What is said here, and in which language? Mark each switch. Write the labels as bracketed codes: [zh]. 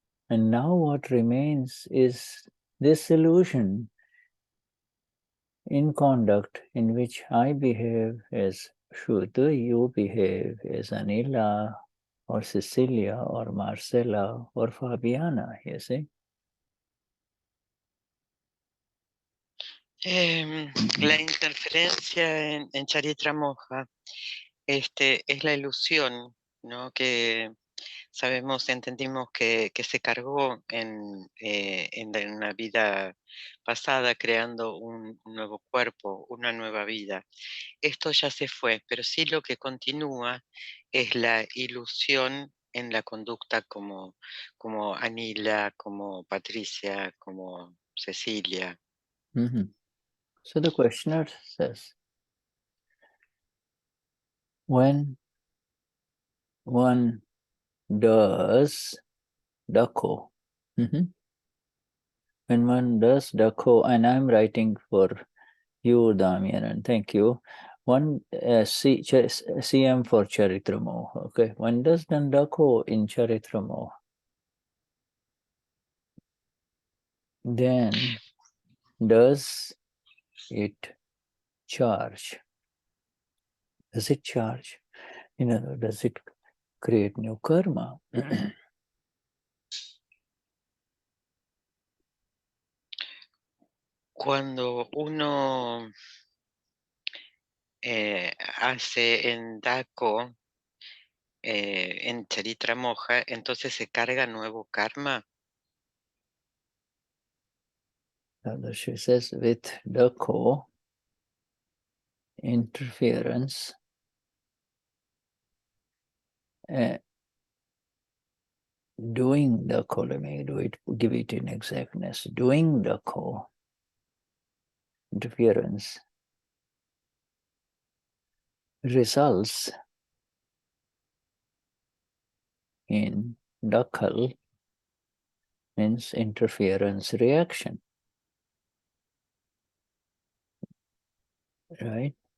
[en] And now what remains is this illusion in conduct in which I behave as Shuddha, you behave as Anila, or Cecilia, or Marcela, or Fabiana, you see? [es] La interferencia en Charitra Moha es la ilusión, ¿no? Que sabemos, entendimos que se cargó en una vida pasada creando un nuevo cuerpo, una nueva vida. Esto ya se fue, pero sí lo que continúa es la ilusión en la conducta como Anila, como Patricia, como Cecilia. Mm-hmm. [en] So the questioner says, when one does Dakho, when one does Dakho, and I'm writing for you, Damian, and thank you. One CM for Charitra Moha. Okay, one does Dakho in Charitra Moha, then does it charge? Does it charge? Does it create new karma? [es] Cuando uno hace en Dakho, en Charitra Moha, entonces se carga nuevo karma. [en] She says with Dakho, interference, doing Dakho, let me give it in exactness, doing Dakho, interference, results in Dakhal, means interference reaction, right?